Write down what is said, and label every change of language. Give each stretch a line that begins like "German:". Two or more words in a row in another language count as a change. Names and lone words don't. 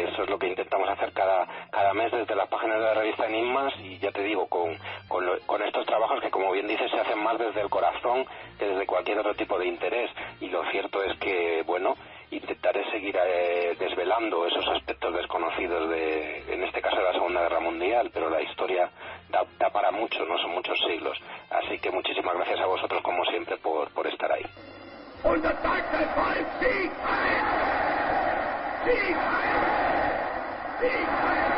Spanish: Eso es lo que intentamos hacer cada mes desde las páginas de la revista Enigmas, y ya te digo, con estos trabajos que, como bien dices, se hacen más desde el corazón que desde cualquier otro tipo de interés. Y lo cierto es que, bueno, intentaré seguir desvelando esos aspectos desconocidos en este caso de la Segunda Guerra Mundial, pero la historia da para mucho, no son muchos siglos. Así que muchísimas gracias a vosotros, como siempre, por estar ahí.
German: Und der Sacrifice Sieg heil! Sieg heil! Sieg heil!